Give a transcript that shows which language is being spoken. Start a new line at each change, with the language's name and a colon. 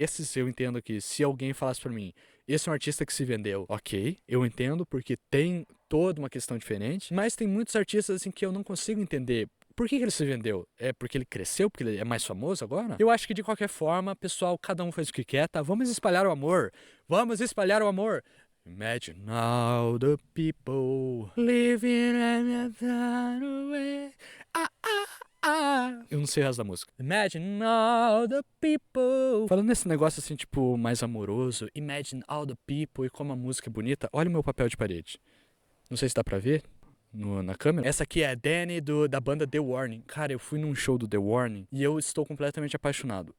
Portuguese: Esses eu entendo que se alguém falasse para mim, esse é um artista que se vendeu, ok, eu entendo porque tem toda uma questão diferente, mas tem muitos artistas assim que eu não consigo entender. Por que ele se vendeu? É porque ele cresceu? Porque ele é mais famoso agora? Eu acho que de qualquer forma, pessoal, cada um faz o que quer, tá? Vamos espalhar o amor. Vamos espalhar o amor.
English: Imagine all the people living far away.
Portuguese: Eu não sei o resto da música.
English: Imagine all the people.
Portuguese: Falando nesse negócio assim, tipo, mais amoroso.
English: Imagine all the people
Portuguese: e como a música é bonita. Olha o meu papel de parede. Não sei se dá pra ver na câmera. Essa aqui é a Danny da banda The Warning. Cara, eu fui num show do The Warning e eu estou completamente apaixonado.